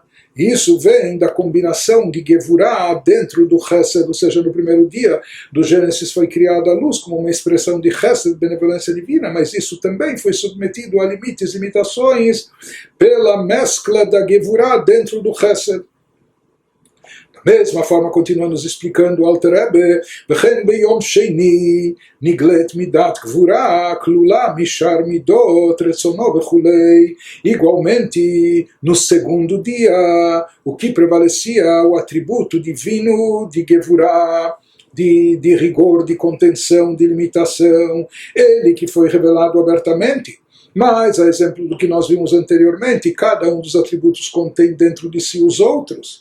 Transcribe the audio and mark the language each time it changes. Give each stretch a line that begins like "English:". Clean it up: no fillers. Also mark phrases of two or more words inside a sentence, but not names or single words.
Portuguese: Isso vem da combinação de Gevurah dentro do Chesed, ou seja, no primeiro dia do Gênesis foi criada a luz como uma expressão de Chesed, benevolência divina, mas isso também foi submetido a limites e limitações pela mescla da Gevurah dentro do Chesed. Da mesma forma, continua nos explicando o Alter Rebbe,
Hebrew: וכן ביום שני נגלית מדת גבורה כלולה משאר מדות רצונו וכו.
Portuguese: Igualmente, no segundo dia, o que prevalecia, o atributo divino de Gevurah, de rigor, de contenção, de limitação, ele que foi revelado abertamente. Mas, a exemplo do que nós vimos anteriormente, cada um dos atributos contém dentro de si os outros.